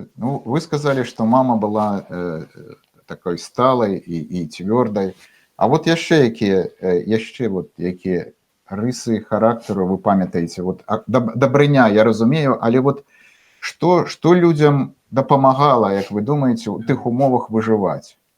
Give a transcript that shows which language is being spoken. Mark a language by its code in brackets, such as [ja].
[ru] Ну, вы сказали, что мама была такой сталой и твердой. [be] А вот яшчэ якія рысы характеру вы памятаеце? Вот дабрыня, я разумею, але вот [ru] что людям [be] дапамагала, як вы думаете, у тых умовах выживать?